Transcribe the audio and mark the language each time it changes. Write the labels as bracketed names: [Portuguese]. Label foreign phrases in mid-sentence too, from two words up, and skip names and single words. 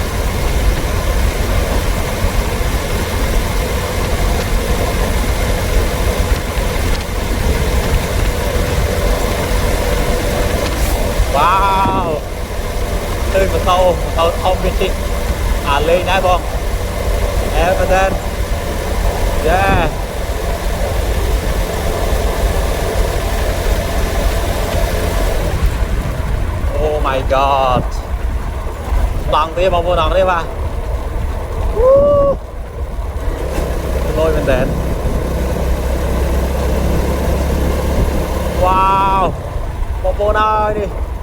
[Khmer] វ៉ាវឃើញម៉ូតូធំវាជិះលេងដែរបងមែនតើយ៉ា [English] Oh my god [Khmer] ដងទេបងប្អូនដងទេបាទលយមែនតើវ៉ាវបងប្អូនអើយនេះ